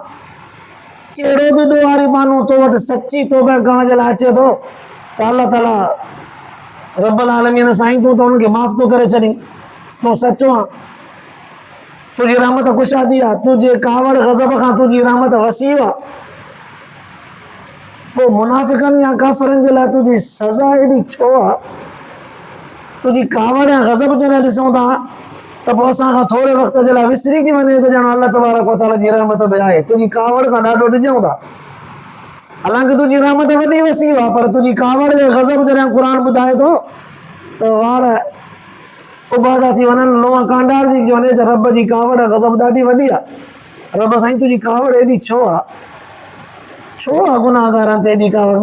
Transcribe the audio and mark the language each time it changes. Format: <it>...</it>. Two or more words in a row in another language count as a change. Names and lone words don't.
<sd>कहिड़ो बि ॾोहारी माण्हू तो वटि सची तौबा करण जे लाइ अचे थो त अल्लाह ताला रब्बुल आलमीन साईं तूं त हुनखे माफ़ थो करे छॾीं, तूं सचो आहे, तुझी रहमत कुशादी आहे, तुंहिंजे कावड़ गज़ब खां तुझी रहमत वसी आहे। पोइ मुनाफ़िक़नि या काफ़िरनि जे लाइ तुंहिंजी सज़ा एॾी छो आहे? तुझी कावड़ या गज़ब जॾहिं ॾिसूं था त पोइ असां खां थोरे वक़्त जे लाइ विसरी थी वञे त ॼण अल्लाह तबारक व तआला जी रहमत बि आहे, तुंहिंजी कावड़ खां ॾाढो ॾिजूं था। हालांकि तुंहिंजी रहमत वॾी वसी आहे, पर तुंहिंजी कावड़ जे गज़ब जॾहिं क़ुरान ॿुधाए थो त वार उबादा थी वञनि, लोह कांडार थी वञे त रब जी कावड़ गज़ब ॾाढी वॾी आहे। रब साईं तुंहिंजी कावड़ एॾी छो आहे? छो आहे गुनाहगारनि ते एॾी कावड़?</sd>